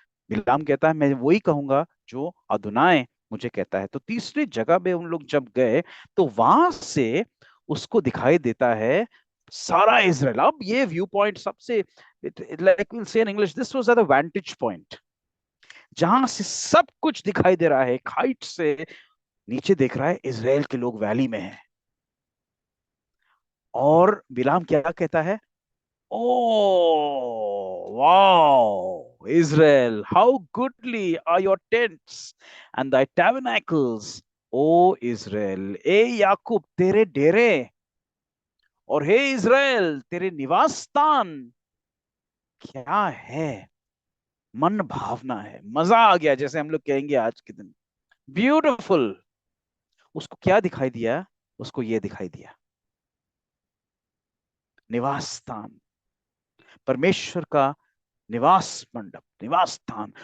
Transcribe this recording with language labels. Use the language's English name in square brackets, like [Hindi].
[Hindi] बिलाम कहता है मैं वही कहूंगा जो अदुनाय मुझे कहता है। तो तीसरी जगह पे उन लोग जब गए तो वहां से उसको दिखाई देता है सारा इजराइल। [English] अब ये view point सबसे, like will say in English, this was at the vantage point, [Hindi] जहां से सब कुछ दिखाई दे रहा है। हाइट से नीचे देख रहा है इजराइल के लोग वैली में हैं। और बिलाम क्या कहता है? [English] Oh, wow, Israel, how goodly are your tents and thy tabernacles, O Israel. [Hindi] ए याकूब तेरे डेरे, और हे इज़राइल तेरे निवास स्थान क्या है, मन भावना है, मजा आ गया, जैसे हम लोग कहेंगे आज के दिन, ब्यूटिफुल। उसको क्या दिखाई दिया? उसको ये दिखाई दिया, निवास स्थान, परमेश्वर का निवास मंडप, निवास स्थान।